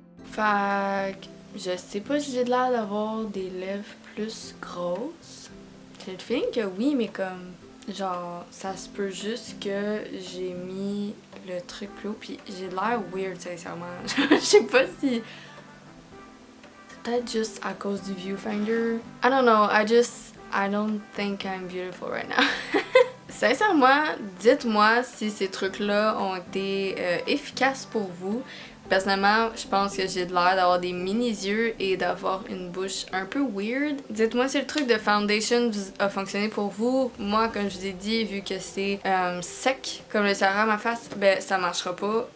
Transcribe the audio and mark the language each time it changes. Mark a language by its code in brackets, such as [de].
[fr] Fait que je sais pas si j'ai de l'air d'avoir des lèvres plus grosses. J'ai le feeling que oui, mais comme genre ça se peut juste que j'ai mis le truc plus haut pis j'ai de l'air weird sincèrement. Je sais pas si c'est peut-être juste à cause du viewfinder. [en] I don't know, I don't think I'm beautiful right now. [fr] Sincèrement, dites-moi si ces trucs-là ont été efficaces pour vous. Personnellement, je pense que j'ai de l'air d'avoir des mini-yeux et d'avoir une bouche un peu weird. Dites-moi si le truc de foundation a fonctionné pour vous. Moi, comme je vous ai dit, vu que c'est sec comme le Sahara à ma face, ben ça marchera pas.